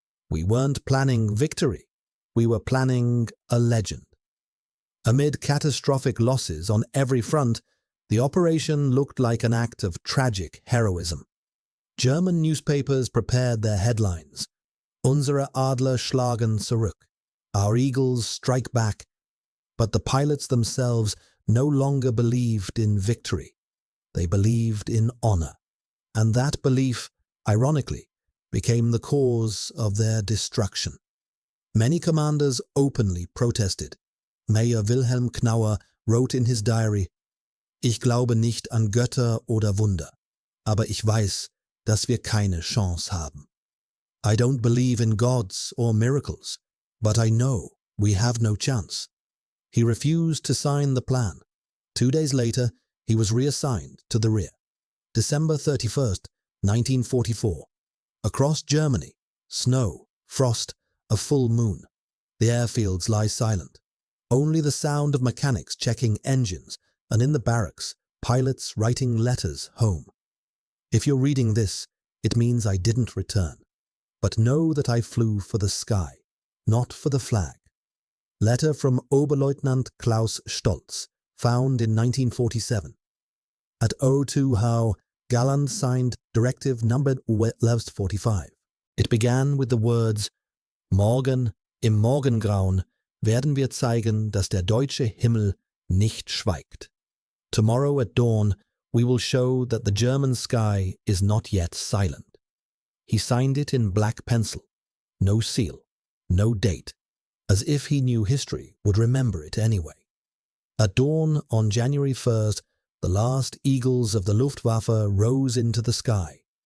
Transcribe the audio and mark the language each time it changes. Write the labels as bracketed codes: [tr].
[en] We weren't planning victory. We were planning a legend. Amid catastrophic losses on every front, the operation looked like an act of tragic heroism. German newspapers prepared their headlines. [de] Unsere Adler schlagen zurück. [en] Our eagles strike back. But the pilots themselves no longer believed in victory. They believed in honor. And that belief, ironically, became the cause of their destruction. Many commanders openly protested. Major Wilhelm Knauer wrote in his diary, [de] "Ich glaube nicht an Götter oder Wunder, aber ich weiß, dass wir keine Chance haben. [en] I don't believe in gods or miracles, but I know we have no chance." He refused to sign the plan. 2 days later, he was reassigned to the rear. December 31st, 1944. Across Germany, snow, frost, a full moon. The airfields lie silent. Only the sound of mechanics checking engines, and in the barracks, pilots writing letters home. If you're reading this, it means I didn't return. But know that I flew for the sky, not for the flag. Letter from Oberleutnant Klaus Stolz, found in 1947. At O2 How, Galland signed Directive Number 1145. It began with the words, [de] "Morgen, im Morgengrauen, werden wir zeigen, dass der deutsche Himmel nicht schweigt." [en] Tomorrow at dawn, we will show that the German sky is not yet silent. He signed it in black pencil. No seal, no date, as if he knew history would remember it anyway. At dawn on January 1st, the last eagles of the Luftwaffe rose into the sky.